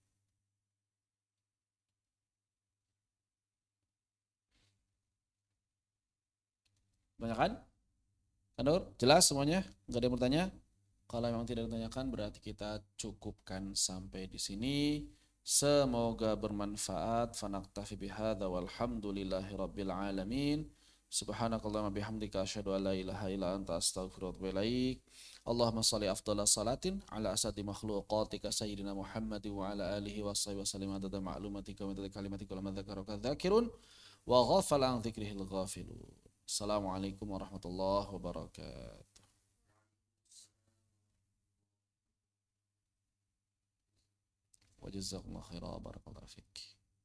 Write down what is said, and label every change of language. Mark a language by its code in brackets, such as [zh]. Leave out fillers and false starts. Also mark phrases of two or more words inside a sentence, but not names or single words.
[id] Tanyakan? Kanur? Jelas semuanya? Enggak ada yang bertanya? Kalau memang tidak ditanyakan berarti kita cukupkan sampai di sini. Semoga bermanfaat. [ar] فنكتفي بهذا والحمد لله رب العالمين. سبحانك اللهم بحمدك أشهد أن لا إله إلا أنت أستغفرك وأتوب إليك. اللهم صل أفضل صلاة على أسعد مخلوقاتك سيدنا محمد وعلى آله وصحبه وسلم عدد معلوماتك وعدد كلماتك ومن ذكرك ذاكر وغفل عن ذكره الغافلون. السلام عليكم ورحمة الله وبركاته. وجزاكم الله خيرا بارك الله فيك.